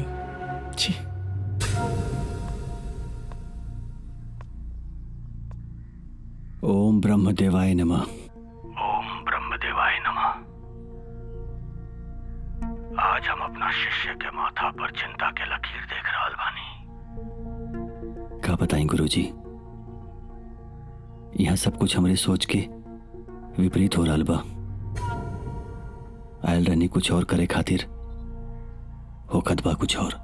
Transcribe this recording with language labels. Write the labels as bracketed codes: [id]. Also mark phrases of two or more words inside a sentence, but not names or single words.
[sa] छी। ओम ब्रह्मदेवाय नमः। ओम ब्रह्मदेवाय नमः। [bho] आज हम अपना शिष्य के माथा पर चिंता के लकीर देख रहल बानी। का बताएं गुरुजी, यहाँ सब कुछ हमरे सोच के विपरीत हो रहल बा। आयल रहनी कुछ और करे खातिर, होखत बा कुछ और।